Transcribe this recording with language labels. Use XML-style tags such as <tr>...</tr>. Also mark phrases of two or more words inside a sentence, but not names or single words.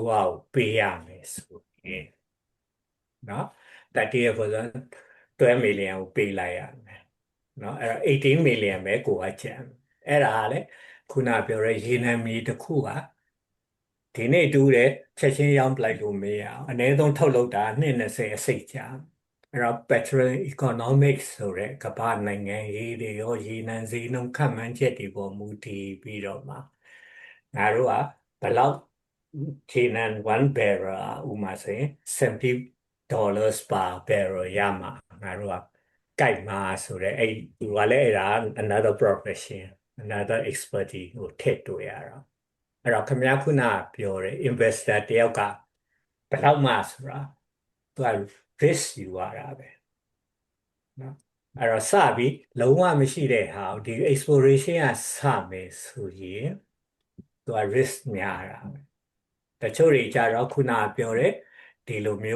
<my>အောင်ပေးရမယ်ဆိုရင်နော်30% 12 million ကိုပေးလိုက်ရမယ်နော်အဲ့တော့18 million ပဲကိုကကျန် အဲ့ဒါလည်းခုနပြောတဲ့ရေနံမြေတစ်ခုကဒီနေ့တူးတယ်ချက်ချင်းရောင်းပလိုက်လို့မရအောင်အနည်းဆုံးထုတ်လုပ်တာ20အစိတ်ကြာအဲ့တော့</my> <en>petrol economics</en> <my>ဆိုတဲ့ကမ္ဘာနိုင်ငံရေးတွေရောရေနံဈေးနှုန်းခန့်မှန်းချက်တွေပေါ်မူတည်ပြီးတော့မှငါတို့ကဘယ်လောက်ရေနံ1 barrel ဥမာဆိုရင်</my> <en>$70 per barrel</en> <my>ရမှာငါတို့ကကြိုက်မှာဆိုတဲ့အဲ့ဒီကလည်းအဲ့ဒါ</my> <en>another profession another expertise</en> <my>ကိုထည့်တွေ့ရတော့အဲ့တော့ခင်ဗျားခုနပြောတဲ့ investor တယောက်ကဘယ်လောက်မှဆိုတာသူက risk ယူရတာ ပဲနော်အဲ့တော့စပြီးလုံးဝမရှိတဲ့ဟာဒီ exploration ကစမယ်ဆိုရင်သူက risk များတာပဲတချို့တွေကြတော့ခုနပြောတဲ့ဒီလိုမျိုး</my>